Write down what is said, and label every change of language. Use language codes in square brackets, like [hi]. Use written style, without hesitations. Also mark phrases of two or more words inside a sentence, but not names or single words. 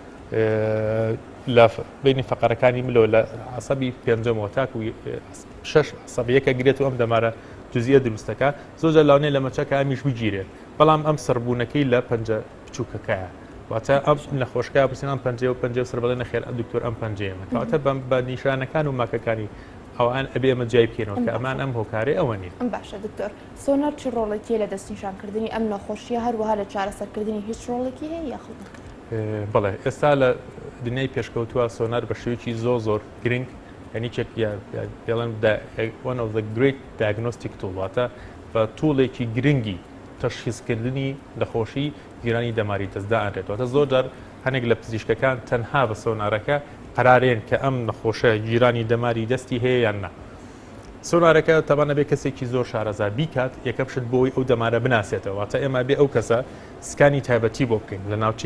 [ckb] لە بینی فەقەرەکانی ملەوە لە عەسەبی پێنجەمەوە تاکو شەش عەسەبیەکە گرێت و ئەم دەمارە جزئیە دروستەکە زۆر لەوانەیە لە مەچەکە ئەمیش بگیرێت بەڵام ئەم سەربوونەکەی لە پەنجە بچووکەکەیە واتە ئەم نەخۆشکە پرسیان پەنجێ و پەنجێ سەر بەڵێ نەخێر دکتۆر ئەم پەنجەیەمە کەواتە بە نیشانەکان و ماکەکانی ئەوان ئەبێ ئەمە جای بکەینەوە کە ئەمان ئەم هۆکارێ ئەوە نیە باشە دکتۆر سۆنار چ ڕۆڵێکی لە دەستنیشانکردنی ئەم نەخۆشیە هەروەها لە چارەسەرکردنی هیچ ڕۆڵێکی هەیە یاخود بەڵێ ئێستا لە دنیای پێشکەوتووە سۆنار بە شێوەیەکی زۆر گرنگ هەنیچێک پێڵەن [en] one of the great diagnostic tool [ckb] واتە بە توڵێکی گرنگی تەشخیصکردنی نەخۆشی جیرانی دەماری دەستدا ئەنرێتەوە زۆر جار هەنێک لە پزیشکەکان تەنها بە سۆنارەکە قەرارێن کە ئەم نەخۆشە جیرانی دەماری دەستی هەیە یان نا سۆنارەکە تەبانە بێ کەسێکی زۆر شارەزا بیکات یەکەم شت بۆی ئەو دەمارە بناسێتەوە واتە ئێمە بێ ئەو کەسە سکانی تایبەتی بۆ بکەین لە ناوچی